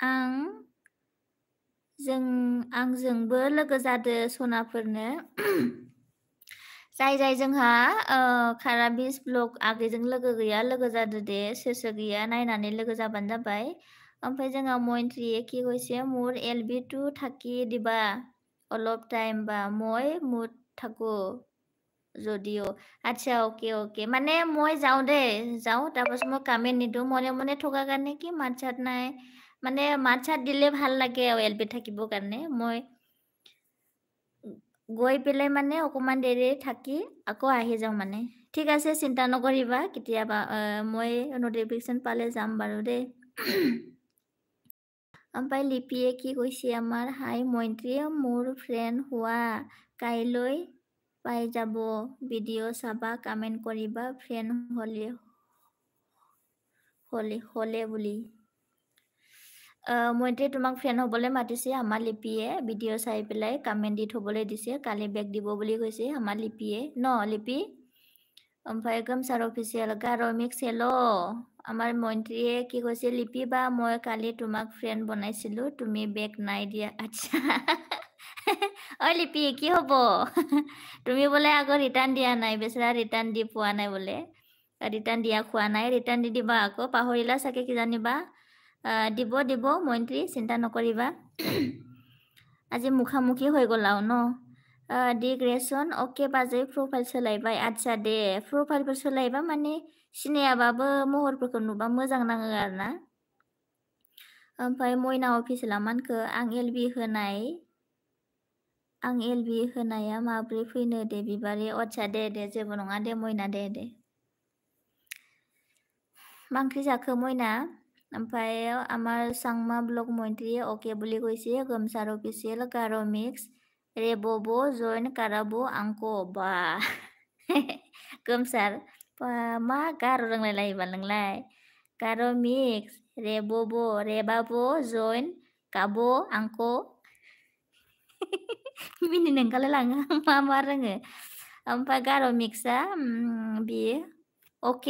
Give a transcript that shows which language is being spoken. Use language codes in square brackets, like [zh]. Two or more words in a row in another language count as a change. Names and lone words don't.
[brx] आंजोंबो लोगो जादो सनाफोरनो जाय जोंहा खाराबिस ब्लग आगैजों लोगो गैया लोगो जादो दे सोर गैया नायनानै लोगो जाबानो जाबाय ओमफ्राय जोंहा मइन्ट्री [as] কি কৈছে মোৰ এলবি টু থাকি দিবা অলপ টাইম বা মই মুড থাকো যদিও আচ্ছা অকে মানে মই যাওঁ তাৰপাছত মই কামেণ্ট নিদিওঁ মনে থকা কাৰণে কি মাত চাত নাই মানে মাত চাত দিলে ভাল লাগে আৰু এলবি থাকিবৰ কাৰণে মই গৈ পেলাই মানে অকমান দেৰি থাকি আকৌ আহি যাওঁ মানে ঠিক আছে চিন্তা নকৰিবা কেতিয়াবা মই নটিফিকেশ্যন পালে যাম বাৰু দেই ओमफ्राय लिपिए কি কৈছে আমাৰ হাই মইন্ট্ৰী মোৰ ফ্ৰেণ্ড হোৱা কাইলৈ পাই যাব ভিডিঅ' চাবা কমেণ্ট কৰিবা ফ্ৰেণ্ড হ'লে বুলি মইন্ট্ৰী তোমাক ফ্ৰেণ্ড হ'বলৈ মাতিছে আমাৰ লিপিয়ে ভিডিঅ' চাই পেলাই কমেণ্ট দি থ'বলৈ দিছে কালি বেগ দিব বুলি কৈছে আমাৰ লিপিয়ে লিপি [brx] ओमफ्राय गोमसार अफिसियेल गार' मिक्स हेल' [as] আমাৰ মইন্ট্ৰীয়ে কি কৈছে লিপি বা মই কালি তোমাক ফ্ৰেণ্ড বনাইছিলোঁ তুমি বেগ নাই দিয়া আচ্ছা ঐ লিপি কি হ'ব তুমি বোলে আকৌ ৰিটাৰ্ণ দিয়া নাই বেচেৰা ৰিটাৰ্ণ দি পোৱা নাই বোলে ৰিটাৰ্ণ দিয়া খোৱা নাই ৰিটাৰ্ণ দি দিবা আকৌ পাহৰিলা চাগে কিজানিবা দিব মইন্ট্ৰী চিন্তা নকৰিবা আজি মুখামুখি হৈ গ'ল আৰু [brx] ন डिग्रेसन अके बाजै प्रफाइल सोलायबाय आच्छा दे प्रफाइलफोर सोलायबा माने सिनायाबाबो महरफोरखौ नुबा मोजां नाङो आरोना ओमफ्राय मयना अफिसियेला मानखो आं एलबि होनाया माब्रै फैनो दे बिबारि आच्छा दे जेबो नङा दे मयना दे मा ओंख्रि जाखो मयना ओमफ्राय আমাৰ सांमा ब्लग मइन्ट्री अके [as] বুলি কৈছে [brx] गोमसार अफिसियेल गार' मिक्स रेबोबो जइन काराबो आंको बा गोमसार मा गार' रोंलायलायोबा नोंलाय गार' मिक्स रेबाबो जइन काबो आंको मिनिनो ओंखारलाय लाङो मा रोङो ओमफ्राय गार' मिक्सआ बियो अके